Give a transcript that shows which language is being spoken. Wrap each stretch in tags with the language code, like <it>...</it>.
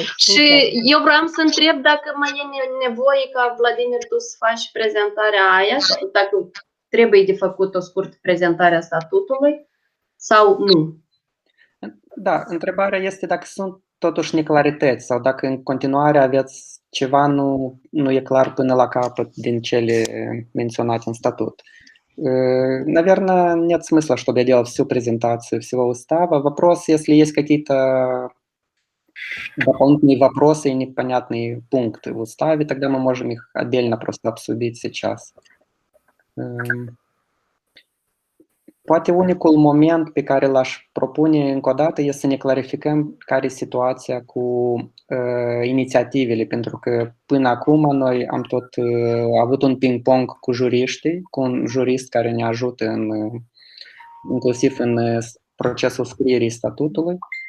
<ro>Și eu vreau să întreb dacă mai e nevoie ca Vladimir tu să faci prezentarea aia, sau dacă trebuie de făcut o scurtă prezentare a statutului sau nu. Da, întrebarea este dacă sunt totuși neclarități sau dacă în continuare aveți ceva nu e clar până la capăt din cele menționate în statут.</ro> <ru>Наверное, нет смысла, чтобы я делал всю презентацию всего устава. Вопрос, если есть какие-то дополнительные вопросы и непонятные пункты в уставе, тогда мы можем их отдельно просто обсудить сейчас.</ru> <ro>Poate unicul moment pe care l-aș propune încă o dată este să ne clarificăm care e situația cu inițiativele, pentru că până acum noi am tot avut un ping-pong cu juriștii, cu un jurist care ne ajută inclusiv în procesul scrierii statutului.</ro>